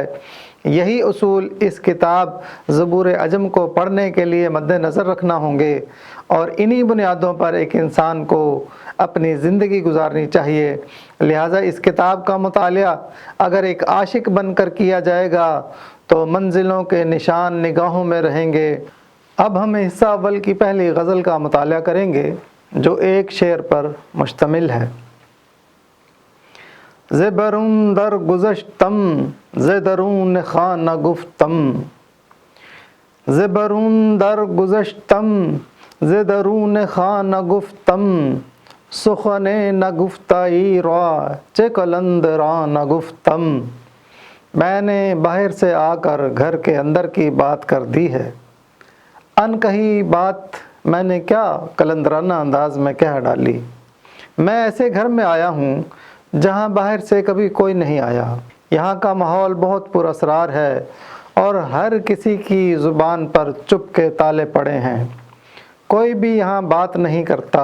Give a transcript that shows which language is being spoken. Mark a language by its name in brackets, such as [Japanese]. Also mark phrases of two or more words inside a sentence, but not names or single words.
[Urdu] یہی اصول اس کتاب زبور عجم کو پڑھنے کے لیے مد نظر رکھنا ہوں گے، اور انہی بنیادوں پر ایک انسان کو اپنی زندگی گزارنی چاہیے۔ لہٰذا اس کتاب کا مطالعہ اگر ایک عاشق بن کر کیا جائے گا تو منزلوں کے نشان نگاہوں میں رہیں گے۔ اب ہم حصہ اول کی پہلی غزل کا مطالعہ کریں گے جو ایک شعر پر مشتمل ہے۔ [Persian] ز برون در گذشتم ز درون خانہ گفتم، ز برون در گذشتم ز درون خانہ گفتم، سخن نگفتائی را چه قلندرانہ گفتم۔ [Urdu] میں نے باہر سے آ کر گھر کے اندر کی بات کر دی ہے، ان کہی بات میں نے کیا قلندرانہ انداز میں کہہ ڈالی۔ میں ایسے گھر میں آیا ہوں جہاں باہر سے کبھی کوئی نہیں آیا۔ یہاں کا ماحول بہت پر اسرار ہے اور ہر کسی کی زبان پر چپ کے تالے پڑے ہیں، کوئی بھی یہاں بات نہیں کرتا۔